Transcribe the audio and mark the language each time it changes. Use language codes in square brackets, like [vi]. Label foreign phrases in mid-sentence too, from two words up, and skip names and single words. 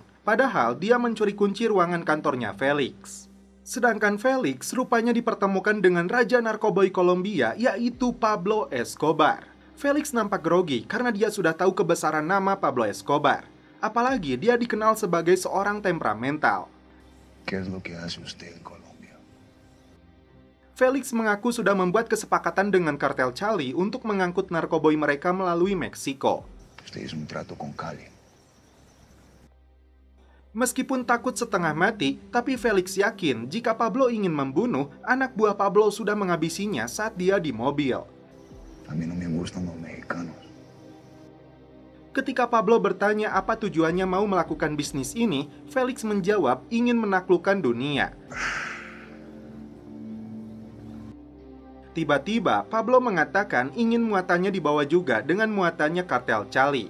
[id] Padahal dia mencuri kunci ruangan kantornya Felix. Sedangkan Felix rupanya dipertemukan dengan Raja Narkoboy Kolombia, yaitu Pablo Escobar. Felix nampak grogi karena dia sudah tahu kebesaran nama Pablo Escobar. Apalagi dia dikenal sebagai seorang temperamental. [es] ¿Qué es lo que hace usted en Colombia? [id] Felix mengaku sudah membuat kesepakatan dengan kartel Cali untuk mengangkut narkoboy mereka melalui Meksiko. [es] Usted hizo un trato con Cali. [id] Meskipun takut setengah mati, tapi Felix yakin jika Pablo ingin membunuh, anak buah Pablo sudah menghabisinya saat dia di mobil. [es] A mí no me gustan los mexicanos. [id] Ketika Pablo bertanya apa tujuannya mau melakukan bisnis ini, Felix menjawab ingin menaklukkan dunia. Tiba-tiba, Pablo mengatakan ingin muatannya dibawa juga dengan muatannya kartel Cali.